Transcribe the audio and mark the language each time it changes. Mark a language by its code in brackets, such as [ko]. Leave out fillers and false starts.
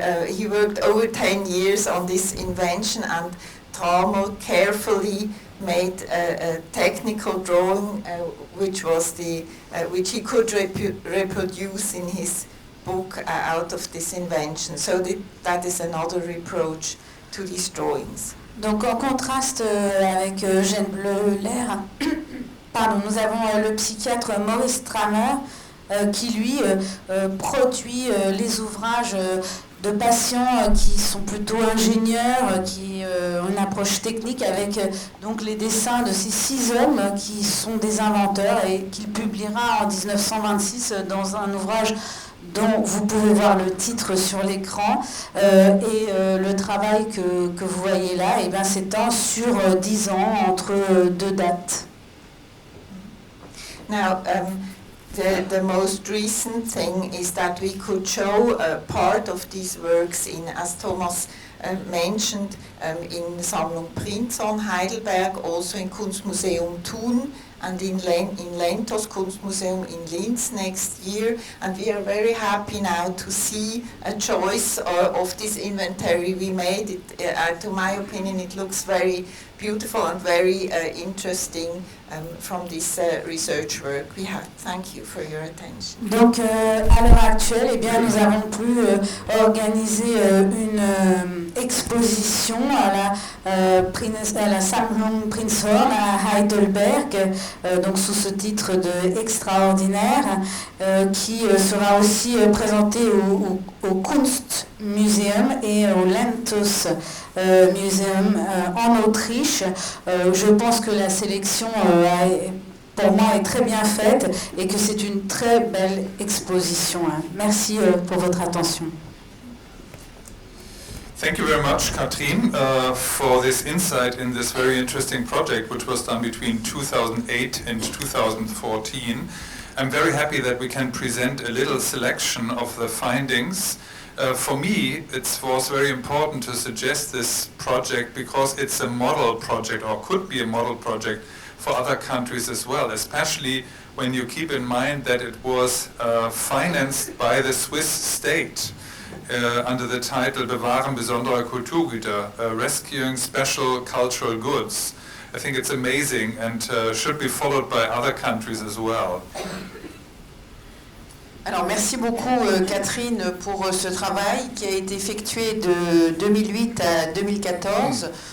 [en] He worked over 10 years on this invention, and Drouot carefully made a technical drawing, which he could reproduce in his book out of this invention. So that is another reproach to these drawings. [fr] Donc en contraste avec Eugène Bleuler, pardon, nous avons le psychiatre Maurice Stramer qui lui produit les ouvrages de patients qui sont plutôt ingénieurs, qui ont une approche technique avec donc les dessins de ces 6 hommes qui sont des inventeurs et qu'il publiera en 1926 dans un ouvrage dont vous pouvez voir le titre sur l'écran, et le travail que vous voyez là s'étend sur 10 ans entre 2 dates. [en] Now, the most recent thing is that we could show part of these works as Thomas mentioned, in Sammlung Prinzhorn Heidelberg, also in Kunstmuseum Thun, and in Lentos Kunstmuseum in Linz next year. And we are very happy now to see a choice of this inventory we made. To my opinion, it looks very beautiful and very interesting from this research work we have. Thank you for your attention. [fr] Donc à l'heure actuelle, nous avons pu organiser une exposition à la Sammlung Prinzhorn à Heidelberg, donc sous ce titre de extraordinaire, qui sera aussi présenté au Kunstmuseum et au Lentos Museum en Autriche. Je pense que la sélection pour moi est très bien faite et que c'est une très belle exposition. Merci pour votre attention. [en] Thank you very much, Katrin, for this insight in this very interesting project, which was done between 2008 and 2014. I'm very happy that we can present a little selection of the findings. For me, it was very important to suggest this project because it's a model project, or could be a model project, for other countries as well, especially when you keep in mind that it was financed by the Swiss state under the title [de] Bewahren besonderer Kulturgüter, [en] rescuing special cultural goods. I think it's amazing and should be followed by other countries as well. [fr] Alors merci beaucoup Catherine pour ce travail qui a été effectué de 2008 à 2014.